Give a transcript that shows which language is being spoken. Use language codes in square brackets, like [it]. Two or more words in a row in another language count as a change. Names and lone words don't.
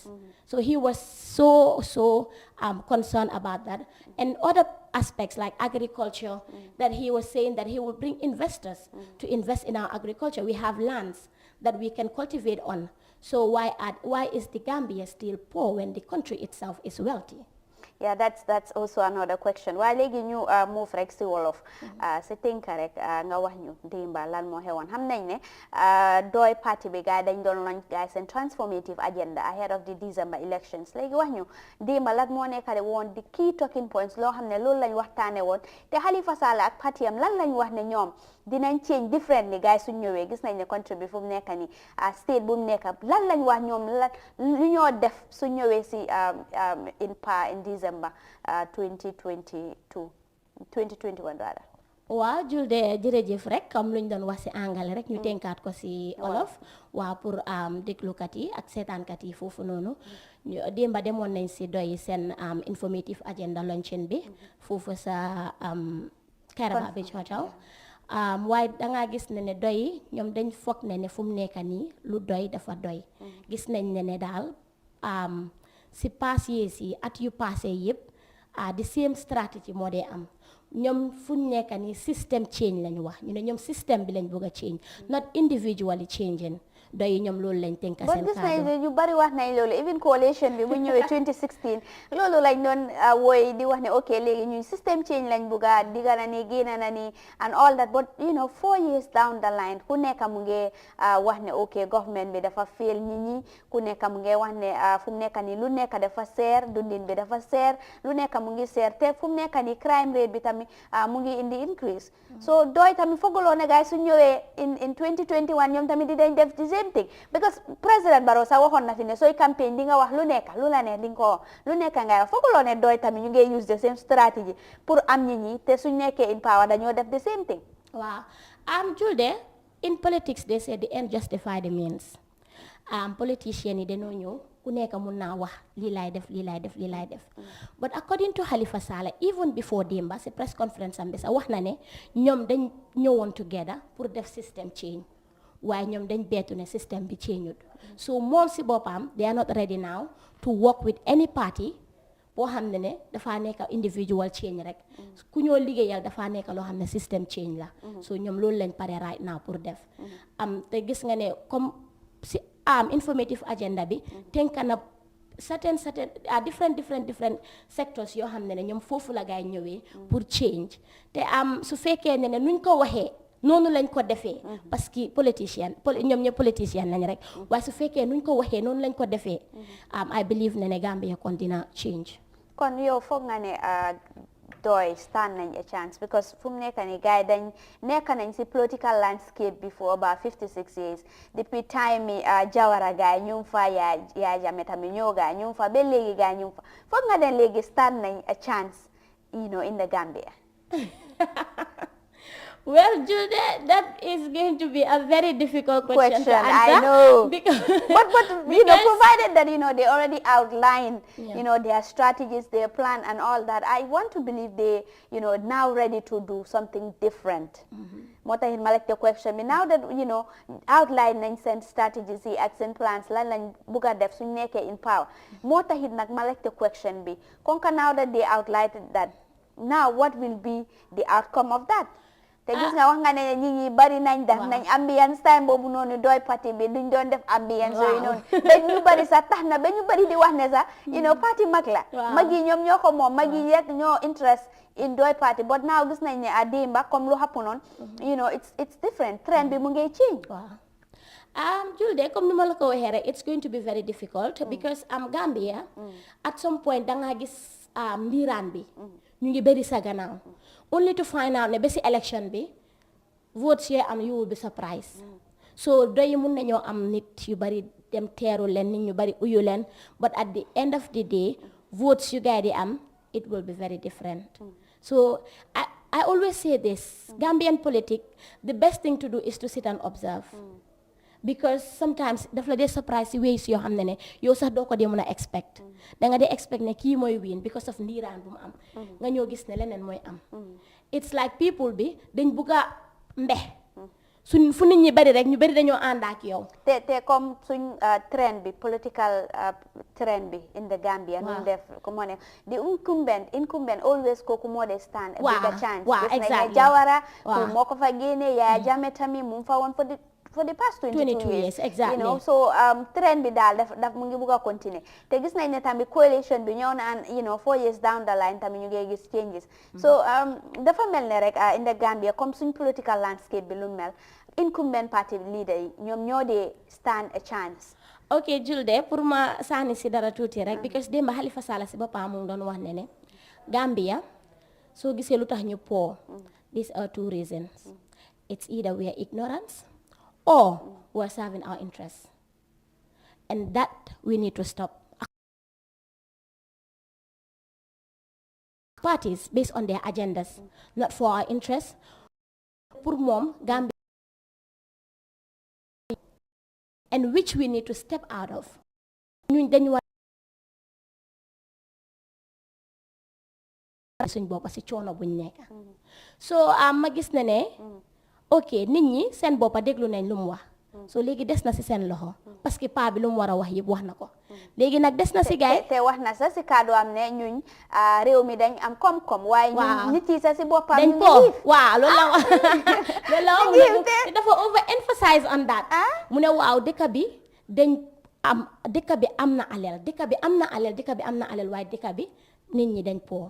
[en] So he was so concerned about that, and other aspects like agriculture, that he was saying that he will bring investors to invest in our agriculture. We have lands that we can cultivate on. So why is the Gambia still poor when the country itself is wealthy? Yeah, that's also another question. [wo] Waaye léegi ñu move rek si wolof si tënk rek nga wax ñu démba lan moo xewoon xam nañ ne dooy parti bi gaay dañ doon launch gaay seen [en] transformative agenda ahead of the December elections. [wo] Léegi wax ñu démba lan moo nekkale woon di [en] key talking points [wo] loo xam ne loolu lañ waxtaane woon te Halifa Sallah ak parti am lan lañ wax ne ñoom dinañ [en] change differently [wo] gaay suñ ñëwee gis nañ ne country bi fu mu nekk ni state bu mu nekk lan lañ wax ñoom lan lu ñoo def suñ ñëwee si [en] in December 2021 rather. [wo] waaw Julde jërëjëf rek comme luñ doon wax ci anglais rek ñu tenkaat ko ci olof waaw pour déglukat yi ak seetaankat yi foofu noonu démba demoon nañ ci doy seen [en] informative agenda launching [wo] bi foofu sa Kairaba Beach Hotel waaye dangaa gis ne doy ñoom dañ foog ne fu mu nekk nii lu doy dafa doy gis nañ ne daal si pass yees yi at yu passé yëpp [en] the same strategy [wo] moo dee am ñoom fu ñu nekk nii [en] system change [wo] lañu wax ñu ne ñoom système bi lañ bëgg a [en] change not individually changing [wo] doy ñoom loolu lañ tënk seen gis nañ ñu bari wax nañ loolu even coalition bi bu ñëwee 2016 loolu lañ doon woy di wax ne ok léegi ñuy [en] system change [wo] lañ bëgg a digga na ni génn na ni [en] and all that but 4 years down the line [wo] ku nekk mu ngi wax ne ok government bi dafa fail nit ñi ku nekk mu ngi wax ne fu mu nekk ni lu nekk dafa seer dundin bi dafa seer lu nekk mu ngi seer te fu mu nekk ni [en] crime rate [wo] bi tamit mu ngi indi [en] increase so [wo] doy tamit fooguloo ne gars su ñëwee [en] in 2021 [wo] ñoom tamit di dañ def [en] same thing because President Barrow [wo] sax waxoon na fi ne sooy campagne di nga wax lu nekk lu la ne di nga ko lu nekk ngay wax fooguloo ne doy tamit ñu ngi [en] use the same strategy [wo] pour am nit ñi te suñ nekkee [en] in power [wo] dañoo def [en] the same thing. [wo] waaw Julde [en] in politics they say the end justify the means politicians [wo] yi dañoo ñëw ku nekk mun naa wax lii laay def lii laay def lii laay def [en] but according to Halifa Sallah even before [wo] démba si [en] press conference [wo] am bi sax wax na ne ñoom dañ ñëwoon together pour def [en] system change [wo] waaye ñoom dañ beetu ne système bi change so moom si boppam [en] they are not ready now to work with any party [wo] boo xam ne dafaa nekk [en] individual change [wo] rek ku ñoo liggéeyal dafaa nekk loo xam ne system change la so ñoom loolu lañ pare [en] right now [wo] pour def te gis nga ne comme si [en] informative agenda [wo] bi tënk na [en] certain different sectors [wo] yoo xam ne ñoom foofu la gaay ñëwee pour change te su fekkee ne nuñ ko waxee noonu lañ ko defee [fr] parce que [wo] ñoom ñëpp politicien lañ rek waaye su fekkee nuñ ko waxee noonu lañ ko defee [en] I believe [wo] ne Gambia kon dina change. kon yow foog nga ne doy stand nañ [en] a chance because [wo] fu mu nekk ni gars yi dañ nekk nañ si [en] political landscape [wo] bi [en] for about 56 years [wo] depuis time yi Jawara gars yi ñu fa yaa Jammeh tamit ñoo gars yi ñu fa ba léegi gars yi ñu fa foog nga ne léegi stand nañ [en] a chance in the Gambia. Well, Jude, that is going to be a very difficult question to answer. I know. but provided that, they already outlined, their strategies, their plan and all that, I want to believe they, now ready to do something different. [wo] Moo taxit ma [en] the question, now that, [wo] outline nañ seen strategies yi ak seen plans, lan lañ bugg a def suñ nekkee [en] in power. [wo] Moo taxit nag ma [en] the question [wo] bi, konka [en] now that they outlined that, now what will be the outcome of that? [wo] te gis nga wax nga ne ñi ñi bari nañ def nañ ambiance time boobu noonu doy parti bi duñ doon def ambiance yooyu noonu dañ ñu bari sax tax na ba ñu bari di wax ne sax parti mag la mag yi ñoom ñoo ko moom mag yi rek ñoo [en] interest in [wo] doy parti [en] but now [wo] gis nañ ne démba comme lu happen noonu [en] it's different trend [wo] bi mu ngi change. Julde comme ni ma la ko waxee rek [en] it's going to be very difficult because Gambia at some point [wo] da nga gis mbiraan bi ñu ngi bëri sa gannaaw [en] only to find out [wo] ne ba si election bi votes yee am [en] you will be surprised so [wo] doyi mun nañoo am nit yu bari dem teeru leen nit ñu bari uyu leen [en] but at the end of the day votes [wo] yu gaay di am [en] it will be very different. So I always say this, Gambian politics, the best thing to do is to sit and observe. Because sometimes [wo] daf la dee surprise si ways yoo xam ne yow sax doo ko dee mën a expect da nga dee expect ne kii mooy [en] win because of [wo] ndiiraan bu mu am nga ñoo gis ne leneen mooy am. [en] It's like people [wo] bi dañ bugg a mbex suñ fu nit ñi bari rek ñu bari dañoo ànd ak yow. te comme suñ trend bi [en] political trend [wo] bi [en] in the Gambia. [wo] nu def ko moo ne [en] the incumbent always [wo] kooku moo de [en] stand a bigger chance. exactly [wo] Jawara ku moo ko fa génne Yaya Jammeh tamit mu fa woon [en] for the past 22 years exactly. You know, so trend [wo] bi daal daf mu ngi bugg a continuer te gis nañ ne tamit coalition bi ñëw na [en] 4 years down the line [wo] tamit ñu ngi gis changes. So dafa mel ne rek [en] in the Gambia [wo] comme suñ [en] political landscape [wo] bi lu mel [en] incumbent party leader [wo] yi ñoom ñoo dee [en] stand a chance. [wo] ok Julde pour ma sànni si dara tuuti rek because démba Halifa Sallah si boppam mu doon wax ne Gambia soo gisee lu tax ñu po [en] these are two reasons. It's either we are ignorance or we are serving our interests, and that we need to stop. Parties based on their agendas, not for our interests. Pour mom Gambia, and which we need to step out of. [wo] So ma gis na ne ok nit ñi seen boppa déglu nañ lu mu wax so léegi des na si seen loxo [fr] parce que [wo] paa bi lu mu war a wax yëpp wax na ko léegi nag des na si gaay te wax na sa si kaddu am ne ñuñ réew mi dañ am koom-koom waaye ñun nit yi sa si boppam dañ po waaw loolu la wax loolu la wax dafa [en] over emphasize on that [wo] mu ne waaw dëkk bi am na alal dëkk bi am na alal waaye dëkk bi nit ñi dañ po.